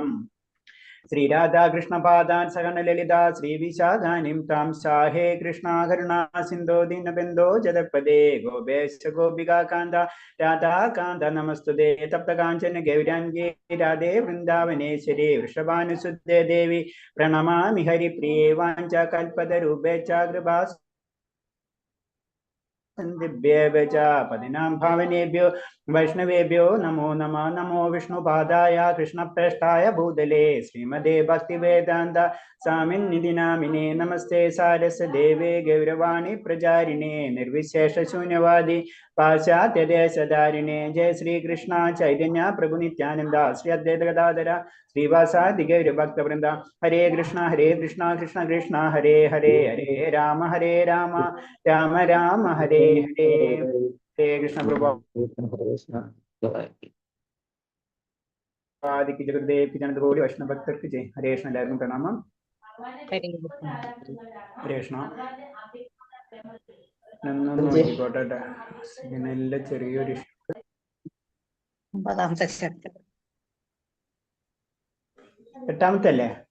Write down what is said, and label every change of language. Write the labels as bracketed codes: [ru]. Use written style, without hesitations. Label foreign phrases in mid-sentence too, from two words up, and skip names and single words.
[sa] ശ്രീരാധാകൃഷ്ണപാദാൻ സഹന ലളിതാ ശ്രീവിശാഖാനിം താം സാഹേ കൃഷ്ണ കരുണാ സിന്ധോ ദീനബന്ധോ ജഗത്പദേ ഗോപേശ ഗോപികാകാന്ത രാധാകാന്ത നമസ്തുതേ തപ്തകാഞ്ചന ഗൗരാംഗേ രാധേ വൃന്ദാവനേശ്വരി വൃഷഭാനുസുതേ ദേവി പ്രണമാമി ഹരിപ്രിയേ വാഞ്ചാകൽപതരൂപേ ച കൃപാ सन्दिभ्येभ्य च पदिनां भावनेभ्यो वैष्णवेभ्यो नमो नमः। नमो विष्णुपादाय कृष्णप्रेष्ठाय भूतले श्रीमदे भक्तिवेदान्त स्वामिन्निधि नामिने। नमस्ते सारस्वते गौरवाणी प्रचारिणे निर्विशेष शून्यवादी पाश्चात्य देशधारिणे। जय श्री कृष्ण चैतन्य प्रभु नित्यानंद श्री अद्वैत गदाधर श्रीवासादि गौर भक्त वृंद। हरे कृष्ण कृष्ण कृष्ण हरे हरे राम राम राम हरे हरे। हरे कृष्ण [hi] प्रभु आदि जगदेव की जनता बोली वैष्णव भक्त की जय। [sa] हरे कृष्ण [ml] എല്ലാവർക്കും പ്രണാമം. [sa] ഹരേ കൃഷ്ണ. [ml] എന്നൊന്ന് നോക്കിക്കോട്ടെ സിഗ്നലിലെ ചെറിയൊരു എട്ടാമത്തെ അല്ലേ?